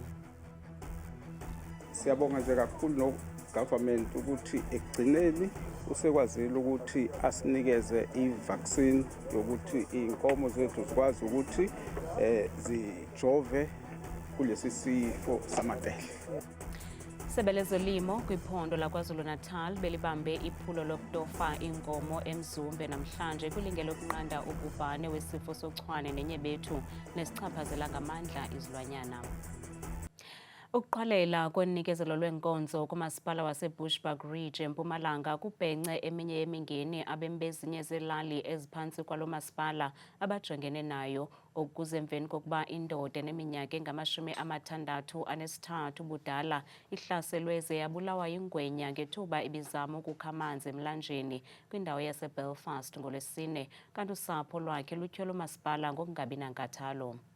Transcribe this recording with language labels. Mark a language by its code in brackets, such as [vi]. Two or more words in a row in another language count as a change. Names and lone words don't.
[zu] Siyabonga nje kakhulu no-government ukuthi ekugcineni usekwazile ukuthi asinikeze i-vaccine yokuthi iy'nkomo zethu zikwazi ukuthi zijove kulesi sifo samadele. [xh] Isebe lezolimo kwiphondo laKwaZulu Natal belibambe iphulo lokutofa inkomo eMzumbe namhlanje kwilingelo lokunqanda ubhubhane wesifo sochwane nenyebethu nesichaphazela ngamandla izilwanyana. Ukuqwalela kwenikezelo lwenkonzo kumasipala waseBushbuck Ridge eMpumalanga kubhence eminye yemingeni abemi bezinye zelali eziphansi kwalo masipala abajongene nayo okuze emveni kokuba indoda eneminyaka engama-63 budala ihlaselwe yabulawa yingwenya ngethuba ibizama ukukha amanzi emlanjeni kwindawo yaseBelfast ngolwesine kanti usapho lwakhe lutyhole umasipala ngokungabi nankathalo.